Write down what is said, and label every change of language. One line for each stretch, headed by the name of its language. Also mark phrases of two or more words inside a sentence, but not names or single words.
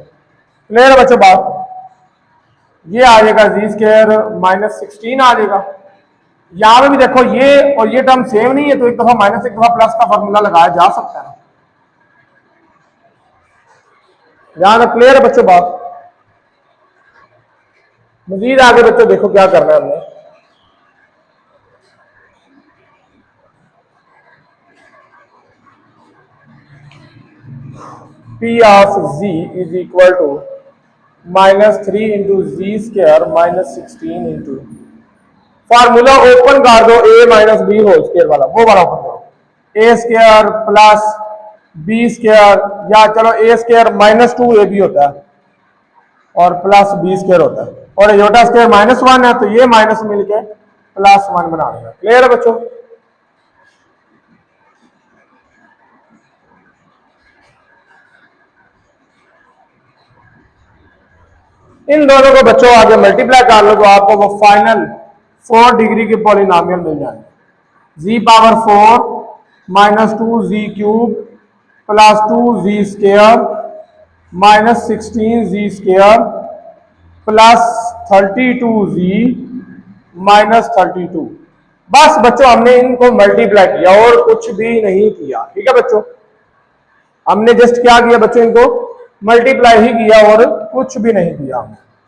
Urdu: کلیئر ہے بچوں بات؟ یہ آ جائے گا z² -16 آ جائے گا. یہاں پہ بھی دیکھو یہ اور یہ ٹرم سیم نہیں ہے، تو ایک دفعہ مائنس ایک دفعہ پلس کا فارمولا لگایا جا سکتا ہے. یہاں تک کلیئر ہے بچوں بات? مزید آگے بچوں دیکھو کیا کرنا ہے ہم نے,
English: P of z is equal to -3 into z² -16 into,
Urdu: فارمولا اوپن کر دو
English: a - b whole square
Urdu: والا، وہ والا اوپن کرو، a² پلس b²، یا چلو a² -2ab ہوتا ہے اور پلس b² ہوتا ہے، اور
English: iota square -1
Urdu: ہے، تو یہ مائنس مل کے +1 بنا دے گا۔ کلیئر ہے بچوں? ان دونوں کو بچوں آگے ملٹی پلائی کر لو، تو آپ کو وہ فائنل 4 ڈگری کے پولینومیل مل جائیں گے.
English: z⁴ -2z³ प्लस 2z² -16z² प्लस 32z -32।
Urdu: بس بچوں ہم نے ان کو ملٹی پلائی کیا اور کچھ بھی نہیں کیا. ٹھیک ہے بچوں، ہم نے جسٹ کیا کیا بچوں، ان کو ملٹی پلائی ہی کیا اور کچھ بھی نہیں کیا ہم نے.